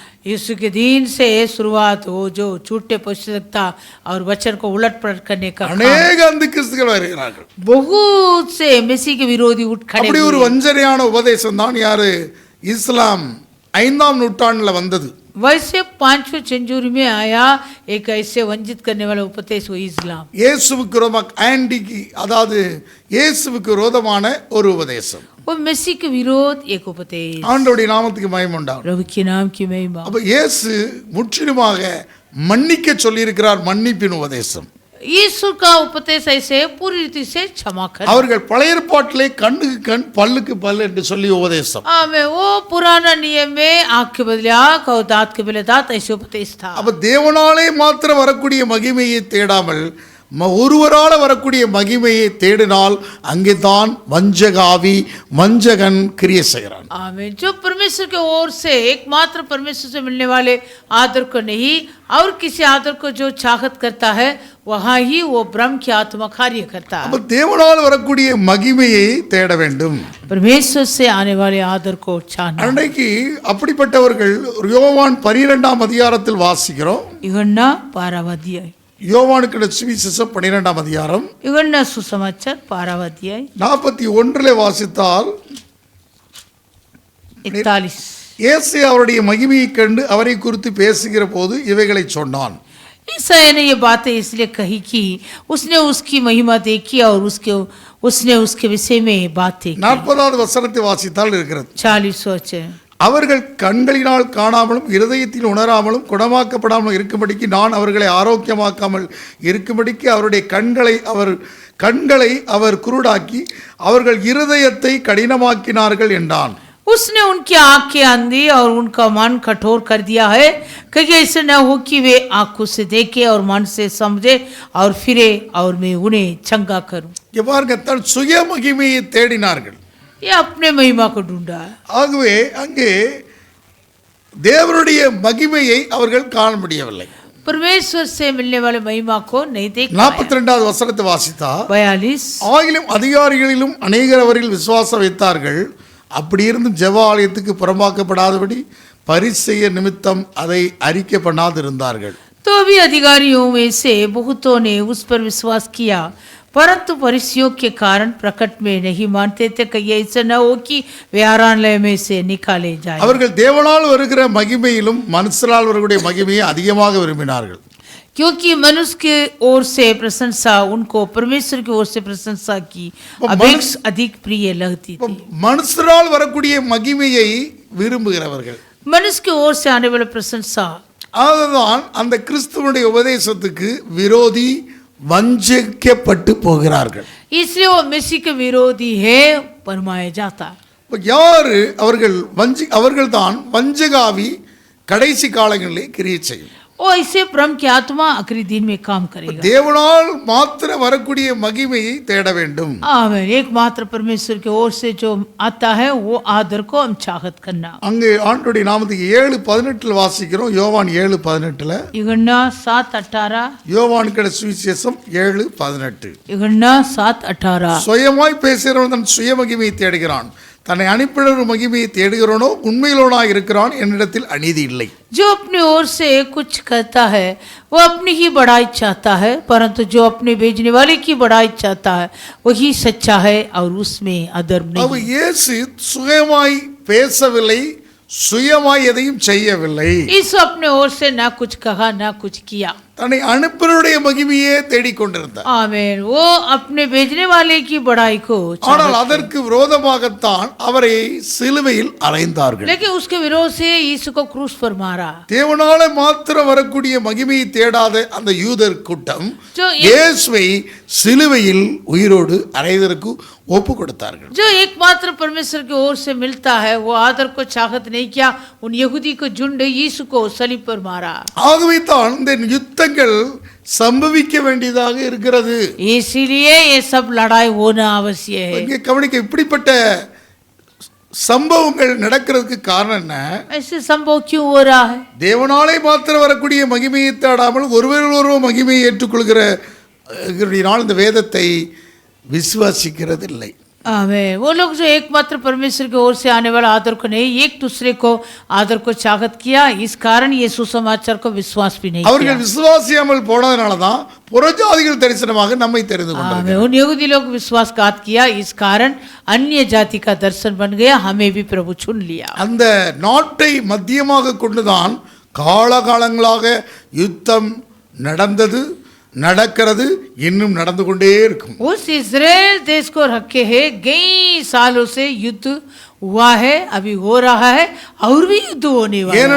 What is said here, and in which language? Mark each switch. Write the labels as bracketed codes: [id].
[hi] यीशु के दिन से शुरुआत हो जो झूठे पुस्तकता और वचन को उलट पलट करने का अनेक अंधी [ta] கிறிஸ்துகள் வருகிறார்கள். [hi] बहुत से मसीह के विरोधी उठ खड़े. [ta] அப்படி ஒரு வஞ்சனையான உபதேசம் தான் யாரு இஸ்லாம் 5ஆம் நூற்றாண்டுல வந்தது. [hi] वैसे 5वीं सेंचुरी में आया एक ऐसे वंचित करने वाला उपदेश वो इस्लाम. [ta] இயேசுவுக்கு விரோதமாக ஆன்டிக்கு, அதாவது இயேசுவுக்கு விரோதமான ஒரு உபதேசம். [hi] वो मसीह के विरोध एक उपदेश. [ta] ஆண்டவருடைய நாமத்துக்கு மகிமை உண்டாகும். [hi] प्रभु के नाम की महिमा. [ta] அப்ப இயேசு முற்றிலுமாக மன்னிக்க சொல்லி இருக்கிறார். மன்னிப்பின் உபதேசம். [hi] यीशु का उपदेश ऐसे पूरी रीति से क्षमा कर. [ta] அவர்கள் பழைய ஏற்பாட்டிலே கண்ணுக்கு கண் பல்லுக்கு பல் என்று சொல்லி உபதேசம். [hi] आमें. वो पुराना नियम में आँख के बदले आँख और दांत के बदले दांत ऐसे उपदेश था. [ta] அப்ப தேவனாலே மாத்திரம் வரக்கூடிய மகிமையை தேடாமல் ஒருவரால வரக்கூடிய மகிமையை தேடினால் அங்கே தான் வஞ்சகாவி வஞ்சகன் கிரியை செய்கிறான். [hi] आमीन. जो परमेश्वर की ओर से एकमात्र परमेश्वर से मिलने वाले आदर को नहीं और किसी आदर को जो चाहत करता है वहाँ ही वो ब्रह्म की आत्मा कार्य करता है. [ta] அப்ப தேவனால் வரக்கூடிய மகிமையை தேட வேண்டும். [hi] परमेश्वर से आने वाले आदर को चाहना. [ta] அன்றைக்கு அப்படிப்பட்டவர்கள் யோவான் 12ஆம் அதிகாரத்தில் வாசிக்கிறோம். [hi] यूहन्ना 12वां अध्याय. [ta] யோவானுக்கு சுவிசேஷம் 12ஆம் அதிகாரம் [hi] यूहन्ना सुसमाचार 12वां अध्याय [ta] 41 வாசித்தால் [hi] 41. [ta] இயேசு அவருடைய மகிமையை கண்டு அவரை குறித்து பேசுகிற போது இவைகளை சொன்னான். [hi] ईसाई ने ये बातें इसलिए कही कि उसने उसकी महिमा देखी और उसने उसके विषय में बातें की. [ta] 40வது வசனத்தை வாசித்தால் இருக்கிறது. [hi] 40 वचन. [ta] அவர்கள் கண்களினால் காணாமலும் இருதயத்தில் உணராமலும் குணமாக்கப்படாமலும் இருக்கும்படிக்கு நான் அவர்களை ஆரோக்கியமாக்காமல் இருக்கும்படிக்கு அவருடைய கண்களை அவர் குருடாக்கி அவர்கள் இருதயத்தை கடினமாக்கினார்கள் என்றான். [hi] उसने उनकी आंखें अंधी और उनका मन कठोर कर दिया है, कहीं ऐसे न हो कि वे आंखों से देखे और मन से समझे और फिरे और मैं उन्हें चंगा करूं. [ta] பாருங்க, தன் சுய மகிமையை தேடினார்கள். [hi] ये अपने महिमा को ढूंढा. [ta] ஆகவே அங்கே தேவனுடைய மகிமையை அவர்கள் காண முடியவில்லை. [hi] परमेश्वर से मिलने वाले महिमा को नहीं देख पाया. [ta] 42வது வசனத்தை வாசித்தா [hi] 42. [ta] ஆகிலும் அதிகாரிகளிலும் அநேகர் அவர்கள் விசுவாசம் வைத்தார்கள். அப்படி இருந்து ஜெப ஆலயத்துக்கு புறம்பாக்கப்படாதபடி பரிசேயர் நிமித்தம் அதை அறிக்கை பண்ணாதிருந்தார்கள். [hi] तो भी अधिकारियों में से बहुतों ने उस पर विश्वास किया, परंतु फरीसियों के कारण प्रकट में नहीं मानते थे कि ऐसा न हो कि वे आराधनालय में से निकाले जाए. [ta] அவர்கள் தேவனால் வருகிற மகிமையிலும் மனுஷரால் வரக்கூடிய மகிமையை அதிகமாக விரும்பினார்கள். [hi] क्योंकि मनुष्य की ओर से प्रशंसा उनको परमेश्वर की ओर से प्रशंसा की अधिक प्रिय लगती थी. [ta] மனுஷரால் வரக்கூடிய மகிமையை விரும்புகிறவர்கள், [hi] मनुष्य की ओर से आने वाला प्रशंसा [ta] அதுதான் அந்த கிறிஸ்துவனுடைய உபதேசத்துக்கு விரோதி, வஞ்சிக்கப்பட்டு போகிறார்கள். [hi] इसलिए वो मसीह के विरोधी है, फरमाया जाता. [ta] இப்போ யாரு அவர்கள்? அவர்கள் தான் வஞ்சகாவி கடைசி காலங்களிலே கிரியை செய்யும். [hi] वो ऐसे ब्रह्म की आत्मा आखिरी दिन में काम करेगा. [ta] தேவனால் மாத்திர வரக்கூடிய மகிமையை தேட வேண்டும். [hi] आमीन. एकमात्र परमेश्वर की ओर से जो आता है वो आदर को हम चाहत करना. [ta] அங்கே ஆண்டவருடைய நாமத்துக்கு 7:18 வாசிக்கிறோம். யோவான் 7:18. யுகன்னா 7:18. யோவானுக்கு சுவிசேஷம் 7:18. யுகன்னா 7:18. சுயமாய் பேசுகிறவன் தன் சுய மகிமையை தேடுகிறான், தன்னை அனுப்பின மகிமையை தேடுகிறவனோ உண்மையிலோனாய் இருக்கிறான், என்னிடத்தில் அநீதி இல்லை. [hi] जो अपनी ओर से कुछ कहता है वो अपनी ही बड़ाई चाहता है, परंतु जो अपने भेजने वाले की बड़ाई चाहता है वही सच्चा है और उसमें अधर्म नहीं. [ta] அவ இயேசு சுயமாய் பேசவில்லை, சுயமாய் எதையும் செய்யவில்லை. [hi] इस अपने ओर से ना कुछ कहा ना कुछ किया. [ta] தன்னை அனுப்பினருடைய மகிமையே தேடிக்கொண்டிருந்தார். [hi] आमीन. वो अपने भेजने वाले की बड़ाई को [ta] ஆனால் அதற்கு விரோதமாகத்தான் அவரை சிலுவையில் அறைந்தார்கள். [hi] लेकिन उसके विरोध से यीशु को क्रूस पर मारा. [ta] தேவனால மாத்திரம் வரக்கூடிய மகிமையை தேடாத அந்த யூதர் கூட்டம் இயேசுவை சிலுவையில் உயிரோடு அறைவதற்கு ஒப்பு கொடுத்தார்கள். [hi] जो एकमात्र परमेश्वर की ओर से मिलता है वो आदर को चाहत नहीं किया. उन यहूदी को झुंड यीशु को सलीब पर मारा. [ta] ஆகவே தான் இந்த யுத்தங்கள் சம்பவிக்க வேண்டியதாக இருக்கிறது. [hi] इसीलिए ये सब लड़ाई होना आवश्यक है. [ta] இங்கே கவனிக்க, இப்படிப்பட்ட சம்பவங்கள் நடக்கிறதுக்கு காரணம் என்ன? [hi] ऐसे संभव क्यों हो रहा है? [ta] தேவனாலே மாத்திரம் வரக்கூடிய மகிமையை தேடாமல் ஒருவர் மகிமையை ஏற்றுக்கொள்கிற இந்த வேதத்தை விசுவாசிக்கிறது இல்லை. [hi] आमीन. वो लोग जो एकमात्र परमेश्वर की ओर से आने वाला आदर को नहीं, एक दूसरे को आदर को चाहत किया, इस कारण ये सुसमाचार को विश्वास भी नहीं किया. [ta] அவர்கள் விசுவாசியாமல் போனதனால தான் புறஜாதிகள் தரிசனமாக நம்மை தெரிந்து கொண்டார்கள். [hi] उन यहूदी लोग विश्वासघात किया, इस कारण अन्य जाति का दर्शन बन गया, हमें भी प्रभु चुन लिया. [ta] அந்த நாட்டை மத்தியமாக கொண்டுதான் காலகாலங்களாக யுத்தம் நடந்தது, நடக்கிறது, இன்னும் நடந்து கொண்டே இருக்கும். [hi] उस इजराइल देश को रखे है, कई सालों से युद्ध हुआ है, अभी हो रहा है और भी युद्ध होने वाला है.